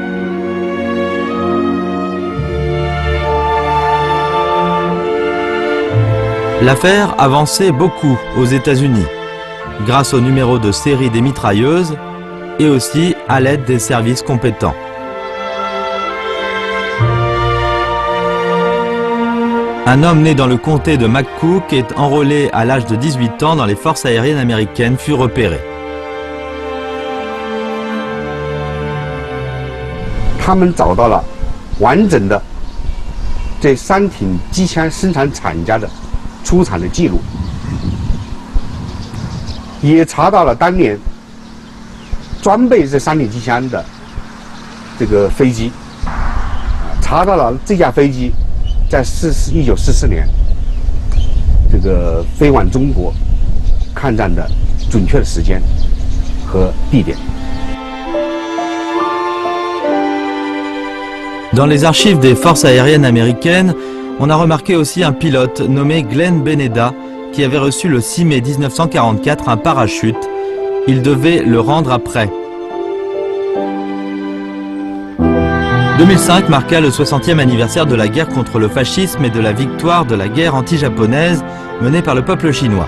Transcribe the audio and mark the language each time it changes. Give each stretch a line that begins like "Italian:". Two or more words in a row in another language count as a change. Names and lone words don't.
French: L'affaire avançait beaucoup aux États-Unis, grâce au numéro de série des mitrailleuses et aussi à l'aide des services compétents. Un homme né dans le comté de McCook et enrôlé à l'âge de 18 ans dans les forces aériennes américaines fut repéré.
Chinese: 他们找到了完整的这3挺机枪生产厂家的出厂的记录，也查到了当年装备这3挺机枪的这个飞机，查到了这架飞机在1944年这个飞往中国抗战的准确的时间和地点。
French: Dans les archives des forces aériennes américaines, on a remarqué aussi un pilote nommé Glenn Beneda qui avait reçu le 6 mai 1944 un parachute. Il devait le rendre après. 2005 marqua le 60e anniversaire de la guerre contre le fascisme et de la victoire de la guerre anti-japonaise menée par le peuple chinois.